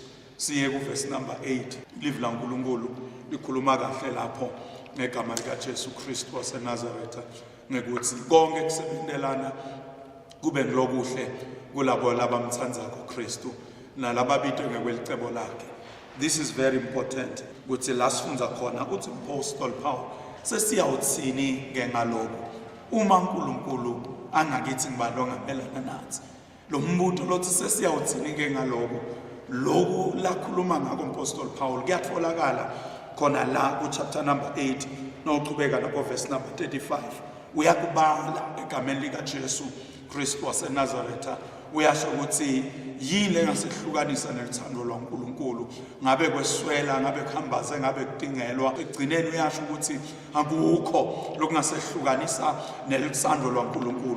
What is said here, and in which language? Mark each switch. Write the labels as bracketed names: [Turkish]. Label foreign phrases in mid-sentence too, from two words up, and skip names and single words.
[Swati] Siye ku [English] verse number [Swati] 8 live laNkulunkulu likhuluma kahle lapho ngegama lika Jesu Kristu waseNazaretha ngekuthi konke kusebenzelana kube ngilokuhle kulabo labamthandzako Kristu nalababitwe ngekwelicebo lakhe. [English] This is very important [Swati] ukuthi la sifunda khona uthi Apostle Paul sesiyawuthini ke ngaloko uma uNkulunkulu angakithi ngibalo ngamelana nathi lo mbuto lothi sesiyawuthini ke ngaloko lokhu lakhuluma ngako Apostle Paul kuyatholakala khona la ku [English] chapter number [Swati] 8 noqhubeka lapho [English] verse number [Swati] 35 uyakubala egameni lika Jesu Kristu waseNazaretha uyasho ukuthi yini engasihlukanisa nelithando lwaNkulunkulu ngabe kweswela ngabe kuhambaze ngabe kudingelwa egcineni uyasho ukuthi akukho lokungasihlukanisa nelithando lwaNkulunkulu.